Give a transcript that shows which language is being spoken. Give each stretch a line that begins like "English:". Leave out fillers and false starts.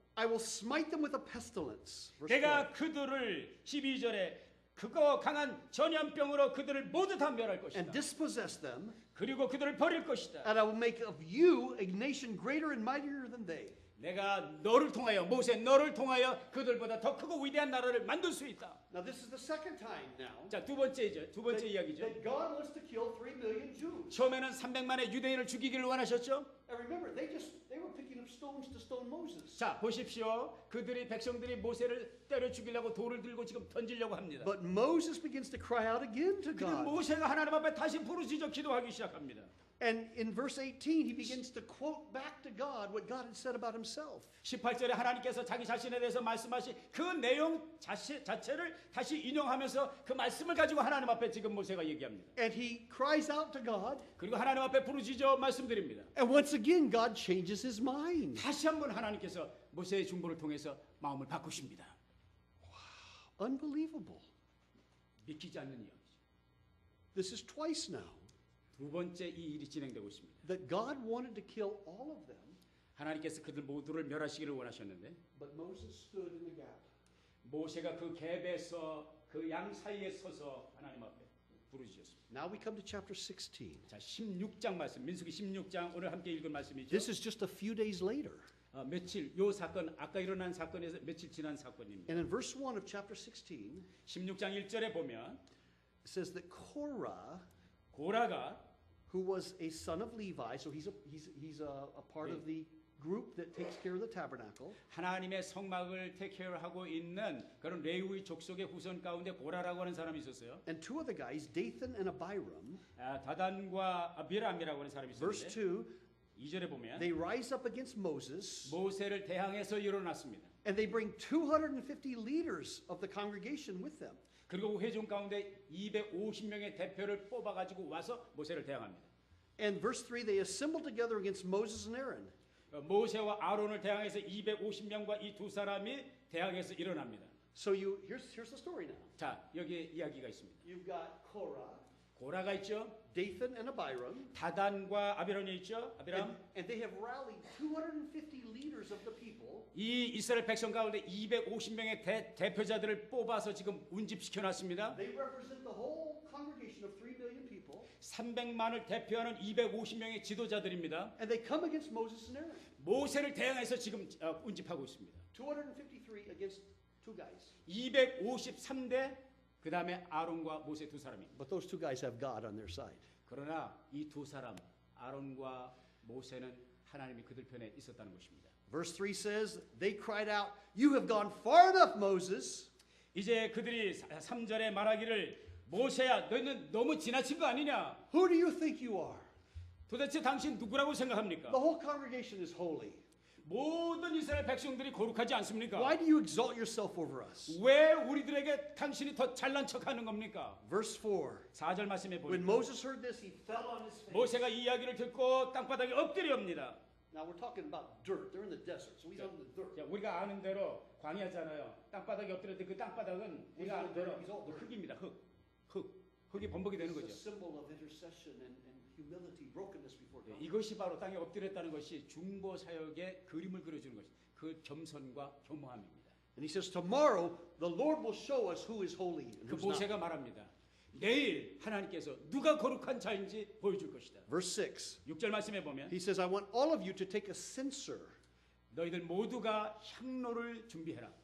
English: I will smite them with a pestilence. Verse 4.
Korean: 내가 그들을 12절에 그거 강한 전염병으로 그들을 모두 다 멸할 것이다.
English: And dispossess them,
Korean: 그리고 그들을 버릴 것이다.
English: and I will make of you a nation greater and mightier than they.
Korean: 내가 너를 통하여 모세 너를 통하여 그들보다 더 크고 위대한 나라를 만들 수 있다.
English: Now this is the second time now
Korean: 자, 두 번째 이야기죠.
English: that God wants to kill 3 million Jews.
Korean: 처음에는 300만의 유대인을 죽이기를 원하셨죠.
English: And remember, they were picking up stones to stone Moses.
Korean: 자, 보십시오. 백성들이 모세를 때려 죽이려고 돌을 들고 지금 던지려고 합니다.
English: But Moses begins to cry out again to
Korean: 그리고
English: God.
Korean: 모세가 하나님 앞에 다시 부르짖어 기도하기 시작합니다.
English: And in verse 18, he begins to quote back to God what God had said about himself.
Korean: 18절에 하나님께서 자기 자신에 대해서 말씀하신 그 내용 자체를 다시 인용하면서 그 말씀을 가지고 하나님 앞에 지금 모세가 얘기합니다.
English: And he cries out to God.
Korean: 그리고 하나님 앞에 부르짖어 말씀드립니다.
English: And once again, God changes his mind.
Korean: 다시 한번 하나님께서 모세의 중보를 통해서 마음을 바꾸십니다.
English: Unbelievable.
Korean: 믿기지 않는 이야기죠.
English: This is twice now
Korean: 두 번째 이 일이 진행되고 있습니다.
English: that God wanted to kill all of them,
Korean: 하나님께서 그들 모두를 멸하시기를 원하셨는데
English: but Moses stood in the gap.
Korean: 모세가 그 갭에서 그 양 사이에 서서 하나님 앞에 부르짖었습니다.
English: Now we come to chapter 16.
Korean: 자, 16장 말씀, 민수기 16장 오늘 함께 읽은 말씀이죠.
English: This is just a few days later.
Korean: 요 사건 아까 일어난 사건에서 며칠 지난 사건입니다.
English: And in verse 1 of chapter 16,
Korean: 16장 1절에 보면
English: it says that Korah,
Korean: 고라가
English: who was a son of Levi, so he's a part of the group that takes care of the tabernacle.
Korean: 하나님의 성막을 테케어하고 있는 그런 레위 족속의 후손 가운데 고라라고 하는 사람이 있었어요.
English: And two other guys, Dathan and Abiram,
Korean: 다단과 아비람이라고 하는 사람이
English: verse
Korean: 있었는데
English: 2,
Korean: 2절에 보면
English: they rise up against Moses,
Korean: 모세를 대항해서 일어났습니다.
English: and they bring 250 leaders of the congregation with them.
Korean: 그리고 회중 가운데 250명의 대표를 뽑아가지고 와서 모세를 대항합니다.
English: And verse 3, they assemble together against Moses and Aaron.
Korean: 모세와 아론을 대항해서 250명과 이 두 사람이 대항해서 일어납니다.
English: So here's the story now.
Korean: 자, 여기 이야기가 있습니다.
English: You've got Korah,
Korean: 고라가 있죠.
English: Dathan and Abiram,
Korean: 다단과 아비람이 있죠. 아비람.
English: and they have rallied 250 leaders of the people.
Korean: 이 이스라엘 백성 가운데 250명의 대표자들을 뽑아서 지금 운집시켜 놨습니다.
English: They represent the whole congregation of 3 million people.
Korean: 300만을 대표하는 250명의 지도자들입니다.
English: And they come against Moses and Aaron.
Korean: 모세를 대항해서 지금 운집하고 있습니다.
English: 253 against two guys.
Korean: 253대 그 다음에 아론과 모세 두 사람입니다.
English: But those two guys have God on their side.
Korean: 그러나 이 두 사람 아론과 모세는 하나님이 그들 편에 있었다는 것입니다.
English: Verse 3 says, they cried out, "You have gone far enough, Moses."
Korean: 이제 그들이 3절에 말하기를 모세야 너는 너무 지나친 거 아니냐?
English: Who do you think you are?
Korean: 도대체 당신 누구라고 생각합니까?
English: The whole congregation is holy.
Korean: 모든 이스라엘 백성들이 거룩하지 않습니까?
English: Why do you exalt yourself over us?
Korean: 왜 우리들에게 당신이 더 잘난 척하는 겁니까?
English: Verse 4.
Korean: 4절 말씀에
English: When Moses heard this, he fell on his face.
Korean: 모세가 이 이야기를 듣고 땅바닥에 엎드려옵니다.
English: Now we're talking about dirt. They're in the desert, so he's on the dirt.
Korean: 자, 우리가 아는 대로 광야잖아요. 땅바닥에 엎드렸는데 그 땅바닥은 우리가 아는 대로 흙입니다. 흙. 흙이 범벅이 되는
English: It's a
Korean: 거죠.
English: symbol of intercession and humility, brokenness before God.
Korean: 이것이 바로 땅에 엎드렸다는 것이 중보 사역의 그림을 그려주는 것이 그 겸손과 겸허함입니다.
English: And he says, tomorrow the Lord will show us who is holy and
Korean: 그
English: who's not.
Korean: 모세가 말합니다. 내일 하나님께서 누가 거룩한 자인지 보여줄 것이다.
English: Verse 6,
Korean: 6절 말씀해 보면
English: he says, I want all of you to take a censer.
Korean: 너희들 모두가 향로를 준비해라.